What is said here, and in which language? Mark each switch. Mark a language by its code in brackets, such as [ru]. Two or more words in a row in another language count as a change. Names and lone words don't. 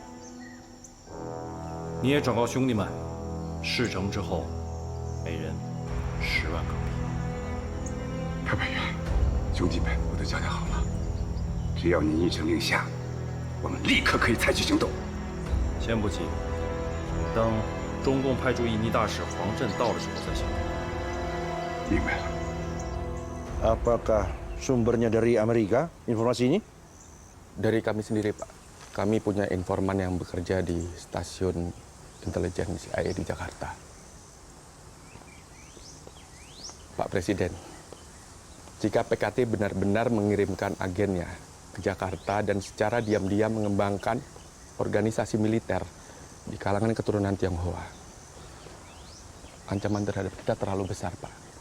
[zh] 你也转告兄弟们，事成之后，每人10万港币。特派员，兄弟们，我都交代好了，只要您一声令下，我们立刻可以采取行动。先不急，等中共派驻印尼大使黄振到的时候再行动。明白了。 [id] Apakah sumbernya dari Amerika informasi ini? Dari kami sendiri, Pak. Kami punya informan yang bekerja di stasiun intelijen CIA di Jakarta. Pak Presiden, jika PKT benar-benar mengirimkan agennya ke Jakarta dan secara diam-diam mengembangkan organisasi militer di kalangan keturunan Tionghoa, ancaman terhadap kita terlalu besar, Pak.